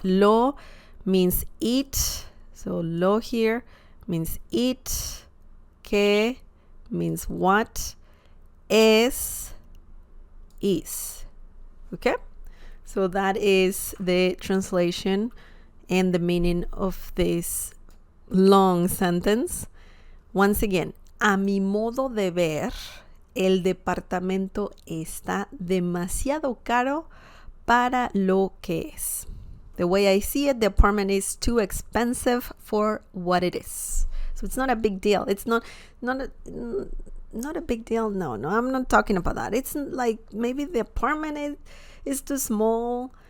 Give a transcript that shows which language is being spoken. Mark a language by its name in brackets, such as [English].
[English] Lo means it, so lo here means it. Que means what. Es, is. Okay? So that is the translation and the meaning of this long sentence. Once again, [Spanish] a mi modo de ver, el departamento está demasiado caro para lo que es. [English] The way I see it, the apartment is too expensive for what it is. So it's not a big deal. It's not a big deal. No, I'm not talking about that. It's like maybe the apartment is too small.